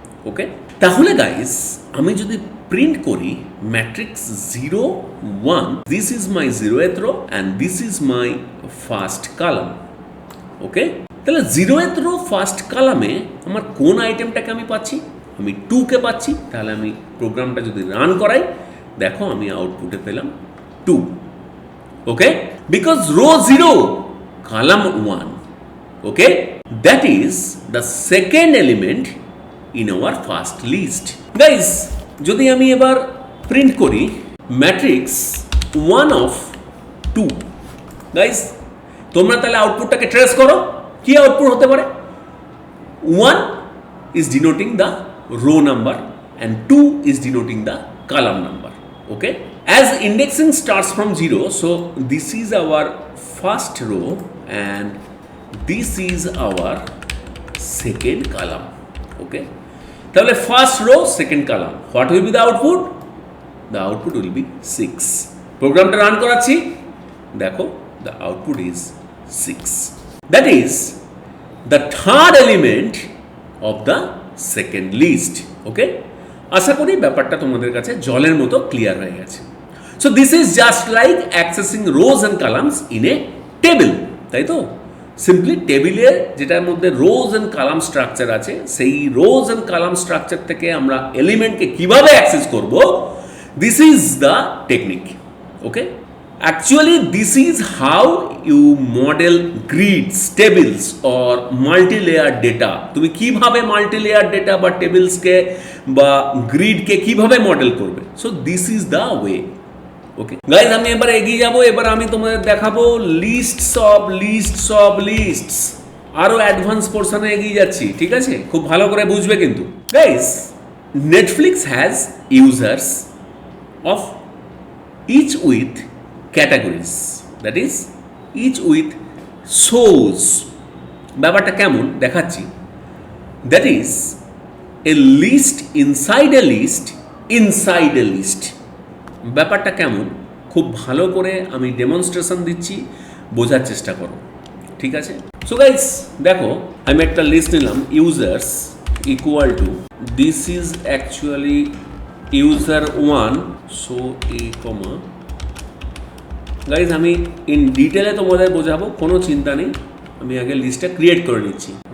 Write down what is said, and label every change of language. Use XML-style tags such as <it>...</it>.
<en>okay,</en> <bn>তাহলে গাইস আমি যদি প্রিন্ট করি</bn> <en>Matrix 0 1, this is my 0th row and this is my first column.</en> <bn>ওকে, তাহলে 0th রো ফার্স্ট কলামে আমার কোন আইটেমটাকে আমি পাচ্ছি, আমি 2 কে পাচ্ছি। তাহলে আমি প্রোগ্রামটা যদি রান করাই দেখো আমি আউটপুটে পেলাম 2।</bn> <en>okay,</en> <bn>because rho 0</bn> <en>column 1, okay, that is the second element in our first list.</en> <bn>Guys, যদি আমি এবার প্রিন্ট করি ম্যাট্রিক্স 1 of 2, গাইস তোমরা তাহলে আউটপুটটাকে ট্রেস করো, কি আউটপুট হতে পারে?</bn> <en>1 is denoting the row number and 2 is denoting the column number. Okay, as indexing starts from 0, so this is our first row and this is our second column. Okay,</en> <bn>তাহলে</bn> <en>first row second column, what will be the output? The output will be 6.</en> <bn>প্রোগ্রামটা run করাচ্ছি, দেখো</bn> <en>the output is 6, that is the third element of the second list.</en> <bn>Okay, আশা করি ব্যাপারটা তোমাদের কাছে জলের মতো ক্লিয়ার হয়ে গেছে।</bn> <en>so this is just like accessing rows and columns in a table,</en> <bn>তাই তো? সিম্পলি টেবিলের যেটার মধ্যে রোজ অ্যান্ড কলাম স্ট্রাকচার আছে, সেই রোজ অ্যান্ড কলাম স্ট্রাকচার থেকে আমরা এলিমেন্টকে কিভাবে অ্যাক্সেস করব,</bn> <en>This is the technique. Okay, actually this is how you model grids, tables or multi-layer data.</en> <bn>তুমি কিভাবে multi-layer data বা tables কে বা grid কে কিভাবে মডেল করবে,</bn> <en>so this is the way.</en> <bn>Okay guys, আমি এবার এগিয়ে যাব, এবার আমি তোমাদের দেখাবো লিস্টস অফ লিস্টস, আরো অ্যাডভান্স পোর্শনে এগিয়ে যাচ্ছি, ঠিক আছে? খুব ভালো করে বুঝবে কিন্তু।</bn> <en>Guys, Netflix has users of each with categories, that is each with shows.</en> <bn>ব্যাপারটা কেমন দেখাচ্ছি,</bn> <en>that is a list inside a list inside a list।</en> <bn>ব্যাপারটা কেমন খুব ভালো করে আমি ডেমনস্ট্রেশন দিচ্ছি, বোঝার চেষ্টা করো, ঠিক আছে? সো গাইস দেখো, আমি একটা লিস্ট নিলাম, users equal to, this is actually user 1, so A comma, guys আমি ইন ডিটেলে তোমাদের বোঝাবো, কোনো চিন্তা নেই, আমি আগে লিস্টটা ক্রিয়েট করে নিচ্ছি।</bn>